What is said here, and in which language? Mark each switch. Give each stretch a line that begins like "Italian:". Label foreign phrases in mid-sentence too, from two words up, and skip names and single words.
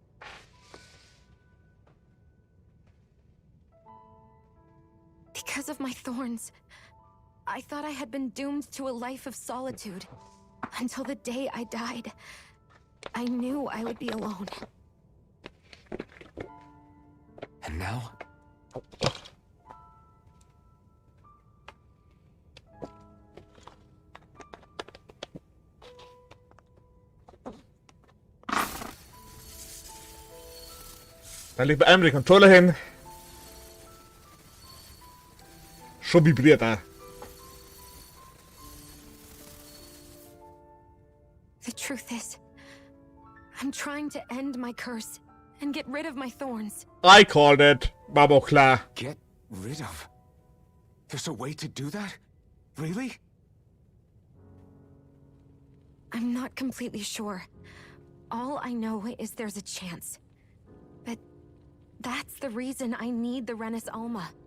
English: Because of my thorns, I thought I had been doomed to a life of solitude. Until the day I died. I knew I would be alone. And now?
Danish: Da ligt med controller hen. Så vibrerer der.
English: The truth is, I'm trying to end my curse and get rid of my thorns. I called it.
Danish: Var klar.
English: Get rid of? There's a way to do that? Really? I'm not completely sure. All I know is there's a chance. But that's the reason I need the Renis Alma.